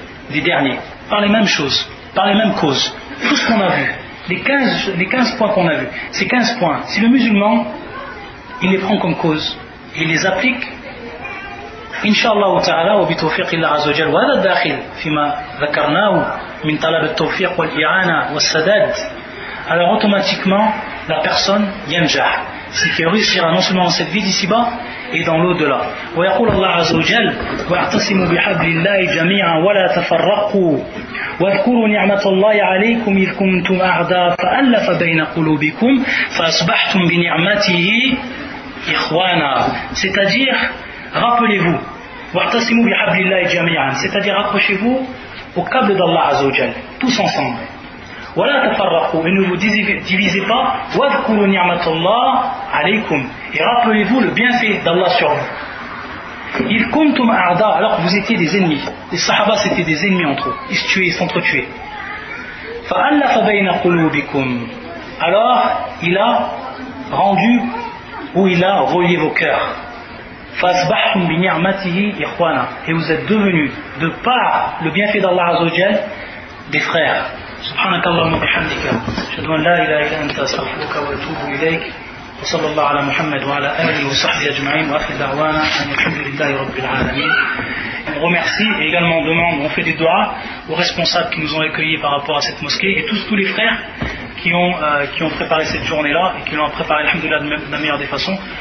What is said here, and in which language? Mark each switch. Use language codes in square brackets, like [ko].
[fr] des derniers, par les mêmes choses, par les mêmes causes. Tout ce qu'on a vu, les 15 points qu'on a vus, ces 15 points, si le musulman, il les prend comme cause, il les applique, Inch'Allah ta'ala, [ar] وبتوفيق الله عز وجل, وهذا الداخل فيما ذكرناه من طلب التوفيق والإعانة والسداد, [fr] alors automatiquement, la personne [ar] ينجح, [fr] c'est qu'il réussira non seulement dans cette vie d'ici-bas, et dans l'au-delà. [ar] ويقول الله عز وجل واعتصموا بحبل الله جميعا ولا تفرقوا واذكروا نعمة الله عليكم إذ كنتم أعداء فألف بين قلوبكم فأصبحتم بنعمته إخوانا, [fr] c'est-à-dire rappelez-vous [ar] واعتصموا بحبل الله جميعا, [fr] c'est-à-dire accrochez-vous au câble d'Allah Azza wa Jal, tous ensemble. [ar] ولا تفرقوا, [fr] et ne vous divisez pas, [ar] واذكروا نعمة الله عليكم, [fr] et rappelez-vous le bienfait d'Allah sur vous. [ar] إذ كنتم أعداء, [fr] alors que vous étiez des ennemis. Les Sahaba c'était des ennemis entre eux, ils se tuaient, ils s'entretuaient. [ar] فألف بين قلوبكم, [fr] alors il a rendu ou il a relié vos cœurs. [ar] فأصبحتم بنعمته إخوانا, [fr] et vous êtes devenus de par le bienfait d'Allah Azza wa Jal des frères. [ar] سبحانك اللهم وبحمدك أشهد أن لا إله إلا أنت أستغفرك وأتوب إليك وصلى الله على محمد وعلى آله وصحبه أجمعين وآخر دعوانا أن الحمد لله رب العالمين. [fr] On remercie et également on demande, on fait des doigts aux responsables qui nous ont accueillis par rapport à cette mosquée et tous les frères qui ont préparé cette journée-là et qui l'ont préparé alhamdoulilah de la meilleure des façons.